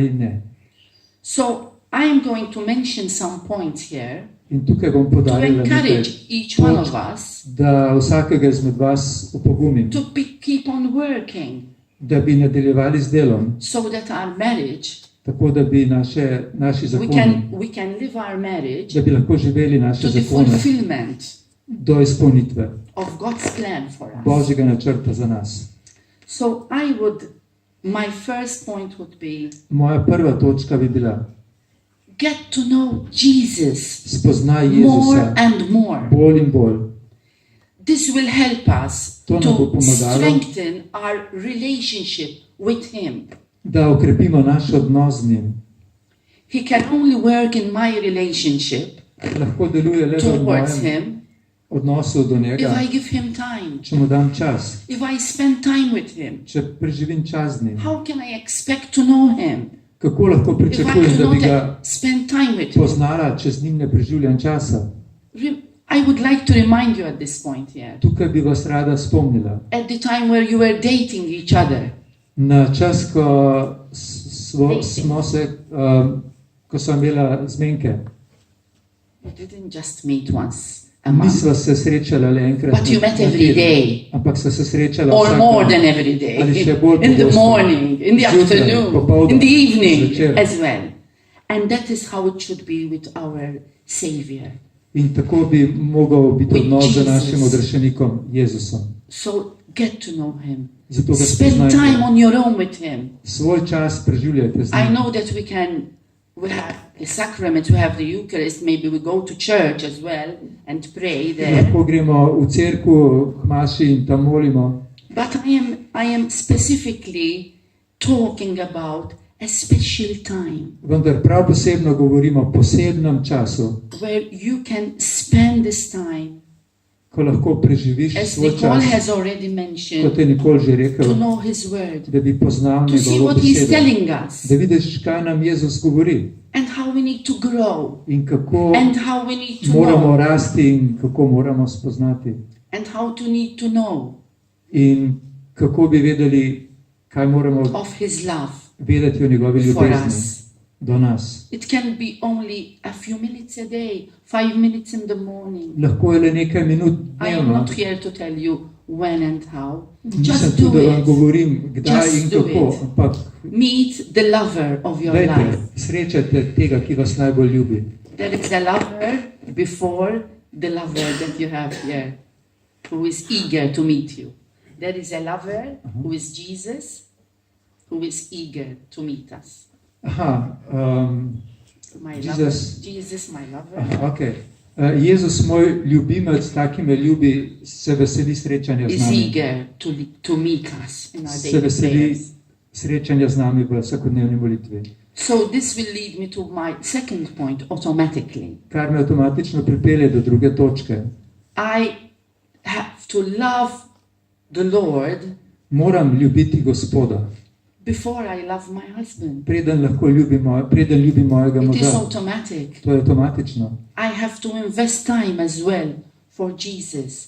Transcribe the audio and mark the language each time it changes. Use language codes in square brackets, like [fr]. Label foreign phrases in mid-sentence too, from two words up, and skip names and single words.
[sl] ali ne. [en] So I am going to mention some points here [sl] In tukaj bom to podarila nekaj [en] encourage each one of [sl] točk, [en] us [sl] da vsakega izmed vas upogumim, [en] to keep on working [sl] da bi nadaljevali z delom, [en] so that our marriage, [sl] tako da bi naši zakoni, [en] we can live our marriage [sl] da bi lahko živeli naše [en] to the [sl] zakone [en] fulfillment [sl] do izpolnitve [en] of God's plan for us. [sl] Božjega načrta za nas. [en] So my first point would be, [sl] Moja prva točka bi bila, [en] get to know Jesus [sl] spoznaj [en] more [sl] Jezusa [en] and more. [sl] bolj in bolj. [en] This will help us [sl] To nam bo [en] to [sl] pomagalo, [en] strengthen our relationship with Him. [sl] da okrepimo naš odnos z njim. [en] He can only work in my relationship [sl] Lahko deluje le v [en] towards [sl] mojem [en] Him [sl] odnosu do [en] if [sl] njega, [en] I give Him time, [sl] če mu dam čas, [en] if I spend time with Him. [sl] če preživim čas z njim. [en] How can I expect to know Him [sl] Kako lahko [en] if I [sl] pričakujem, [en] do [sl] da bi [en] not [sl] ga [en] spend time with Him? [sl] poznala, če z njim ne preživljam časa? [en] I would like to remind you at this point here, [sl] Tukaj bi vas rada spomnila. [en] at the time where you were dating each other, [sl] Na čas, ko sem imela zmenke, [en] you didn't just meet once a month, [sl] nisva se srečala le enkrat [en] but you [sl] na [en] met every [sl] teden, [en] day, [sl] ampak sva se srečala [en] or [sl] vsak [en] more [sl] dan. [en] than every day, [sl] Ali še bolj [en] in the [sl] pogosto. [en] morning, in the [sl] Zjutraj, [en] afternoon, [sl] popoldan, [en] in the evening [sl] zvečer. [en] as well. And that is how it should be with our Savior. [sl] In tako bi mogel biti [en] With [sl] odnos z [en] Jesus. [sl] našim odrešenikom Jezusom. [en] So get to know Him. [sl] Zato ga [en] Spend time [sl] spoznajte. [en] on your own with Him. [sl] Svoj čas preživljajte z [en] I [sl] njim. [en] know that we have the sacraments, we have the Eucharist, maybe we go to church as well and pray there. [sl] Lahko gremo v cerkev k maši in tam molimo. [en] But I am specifically talking about a special time [sl] Vendar prav posebno govorimo o posebnem času, [en] where you can spend this time, [sl] ko lahko preživiš [en] as [sl] svoj [en] Nicole [sl] čas, [en] has already [sl] kot [en] mentioned, [sl] je Nikol že [en] to [sl] rekel, [en] know His Word, [sl] da bi poznal [en] to see [sl] njegovo [en] what He's [sl] besedo. [en] telling us, [sl] Da vidiš, kaj nam Jezus govori [en] and how we need to grow, [sl] in kako [en] and how we need to [sl] moramo [en] know, [sl] rasti in kako moramo spoznati. [en] and how to need to know [sl] In kako bi vedeli, kaj moramo [en] of His love [sl] vedeti o njegovi [en] for [sl] ljubezni [en] us. [sl] do nas. [en] It can be only a few minutes a day, 5 minutes in the morning. [sl] Lahko je le nekaj minut [en] I am [sl] dnevno. [en] not here to tell you when and how. [sl] Nisem [en] Just [sl] tu, [en] do [sl] da vam [en] it. [sl] govorim, kdaj [en] Just [sl] in [en] do [sl] kako, [en] it. [sl] ampak [en] Meet the lover of your [sl] dajte, [en] life. [sl] srečajte tega, ki vas najbolj ljubi. [en] There is a lover before the lover that you have here, who is eager to meet you. There is a lover who is Jesus, who is eager to meet us. Aha, My Jesus. lover, Jesus, my lover. aha, ok. [sl] Jezus, moj ljubimec, taki me ljubi, se veseli srečanja z [en] Is [sl] nami. [en] eager to meet us in our [sl] Se [en] daily [sl] veseli [en] prayers. [sl] srečanja z nami v vsakodnevni molitvi. [en] So this will lead me to my second point automatically. [sl] Kar me avtomatično pripelje do druge točke. [en] I have to love the Lord [sl] Moram ljubiti Gospoda, [en] before I love my husband. [sl] preden ljubim mojega [en] It is [sl] moža. [en] automatic. [sl] To je avtomatično. [en] I have to invest time as well for Jesus.